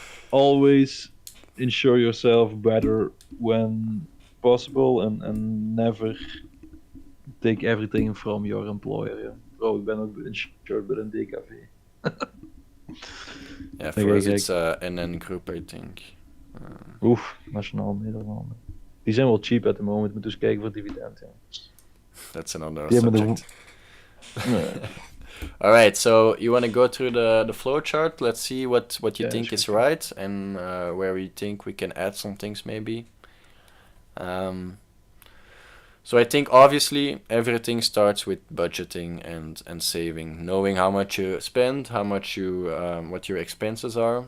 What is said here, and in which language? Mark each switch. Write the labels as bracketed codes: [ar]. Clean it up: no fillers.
[en] Always insure yourself better when possible, and never take everything from your employer. [nl] Ja. Bro, ik ben ook insured bij een DKV. [en] Yeah, for us it's NN Group, I think. [nl] Oef, Nationaal Nederlanden. Die zijn wel [en] cheap at the moment, [nl] moet dus kijken voor dividend. Ja. [en] That's another subject. [nl] Nee. [en] All right, so you want to go through the flow chart? Let's see what you think is right, and where we think we can add some things maybe. So I think obviously everything starts with budgeting and saving, knowing how much you spend, how much what your expenses are.